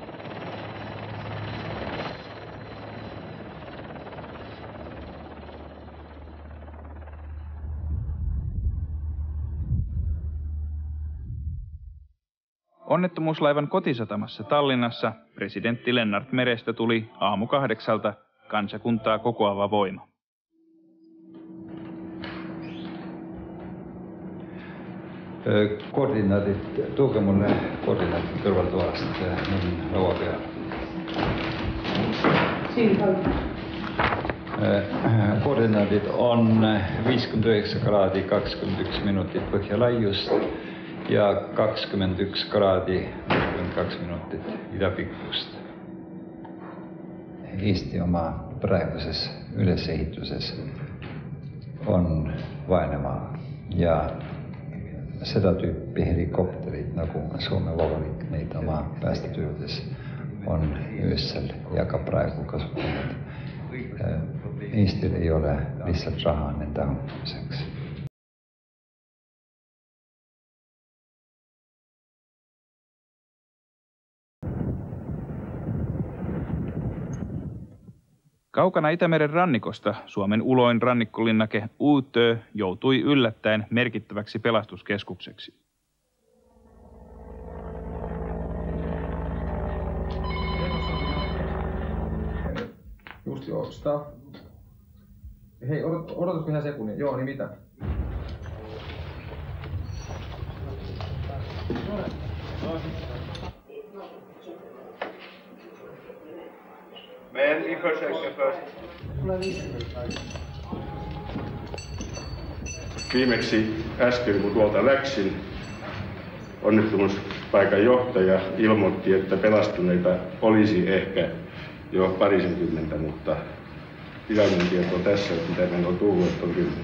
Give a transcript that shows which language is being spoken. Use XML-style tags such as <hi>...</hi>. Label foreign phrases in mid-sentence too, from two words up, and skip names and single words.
<fi>Onnettomuuslaivan kotisatamassa Tallinnassa presidentti Lennart Merestä tuli aamu 8:00 kansakuntaa kokoava voima. Koordinaatit, tuokaa mulle koordinaatit</fi> <et>kõrvaltoast mun laua peal. Koordinaatit on 59 kraadi 21 minuutit põhjalaiust ja 21 kraadi 42 minuutit idapikkust. Eesti oma praeguses ülesehituses on vaene maa ja seda tüüpi helikopterid, nagu Soome Vabariik neid oma päästetöödes on öösel ja ka praegu kasutanud. Eestil ei ole lihtsalt raha nende hankkimiseks.</et> <fi>Kaukana Itämeren rannikosta Suomen uloin rannikkolinnake Utö joutui yllättäen merkittäväksi pelastuskeskukseksi. Just joo, staff. Hei, odotatko ihan sekunnin? Joo, niin mitä?</fi> <sv>Men vi försöker först.</sv> <fi>Viimeksi äsken, kun tuolta läksin, onnettomuuspaikan johtaja ilmoitti, että pelastuneita olisi ehkä jo 20, mutta virallinen tieto on tässä, että mitä meillä on tullut, että on 10.</fi>